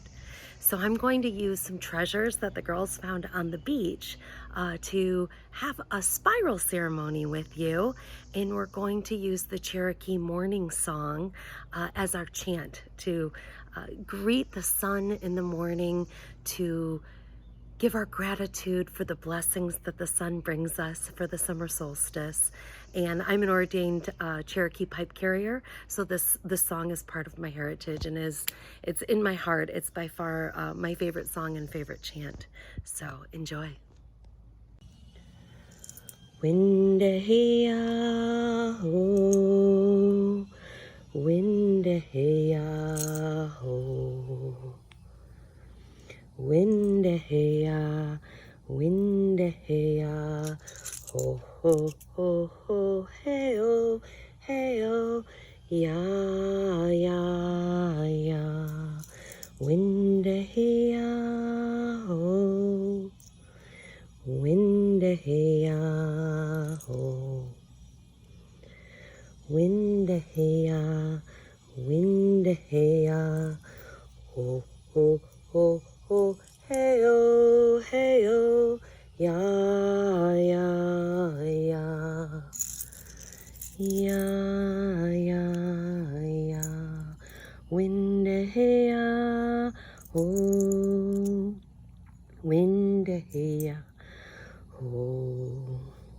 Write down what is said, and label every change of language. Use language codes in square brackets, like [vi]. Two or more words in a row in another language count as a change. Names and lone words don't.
[en] So I'm going to use some treasures that the girls found on the beach to have a spiral ceremony with you, and we're going to use the Cherokee morning song as our chant to greet the sun in the morning, to give our gratitude for the blessings that the sun brings us for the summer solstice. And I'm an ordained Cherokee pipe carrier, so this song is part of my heritage and it's in my heart. It's by far my favorite song and favorite chant. So enjoy. [chr] Windehiyaho, windehiyaho. Windehiya, windehiya, ho ho ho ho, hey oh, ya ya ya. Windehiya, ho, windehiya, ho. Windehiya, windehiya, ho ho ho. Oh, hey oh, ya, ya, ya, ya, ya, ya, windehiya, oh, windehiya, oh,